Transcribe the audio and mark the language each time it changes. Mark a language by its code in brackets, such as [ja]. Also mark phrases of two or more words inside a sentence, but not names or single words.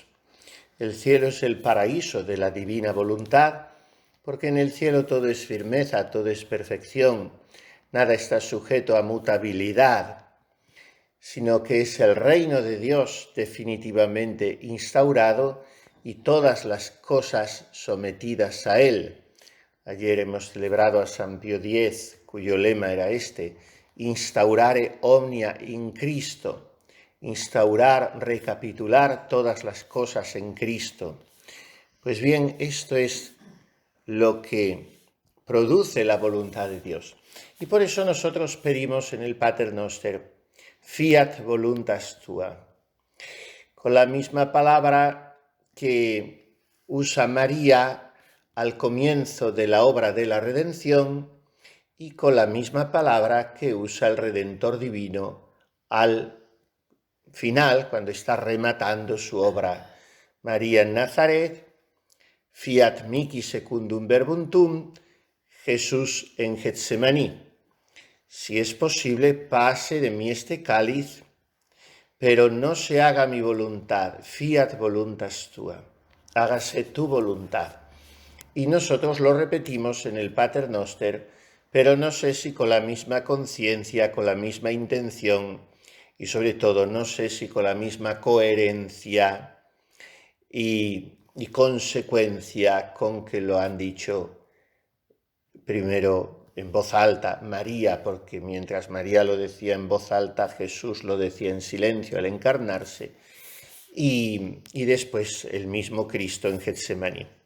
[es] El cielo es el paraíso de la divina voluntad, porque en el cielo todo es firmeza, todo es perfección, nada está sujeto a mutabilidad, sino que es el reino de Dios definitivamente instaurado y todas las cosas sometidas a él. Ayer hemos celebrado a San Pío X, cuyo lema era este: [la] instaurare omnia in Cristo. [es] Instaurar, recapitular todas las cosas en Cristo. Pues bien, esto es lo que produce la voluntad de Dios. Y por eso nosotros pedimos en el Pater Noster, [la] fiat voluntas tua, [es] con la misma palabra que usa María al comienzo de la obra de la redención y con la misma palabra que usa el Redentor Divino al final, cuando está rematando su obra. María en Nazaret, [la] fiat mihi secundum verbum tuum, [es] Jesús en Getsemaní. Si es posible, pase de mí este cáliz, pero no se haga mi voluntad, [la] fiat voluntas tua, [es] hágase tu voluntad. Y nosotros lo repetimos en el Pater Noster, pero no sé si con la misma conciencia, con la misma intención, y sobre todo no sé si con la misma coherencia y consecuencia con que lo han dicho primero en voz alta María, porque mientras María lo decía en voz alta, Jesús lo decía en silencio al encarnarse, y después el mismo Cristo en Getsemaní.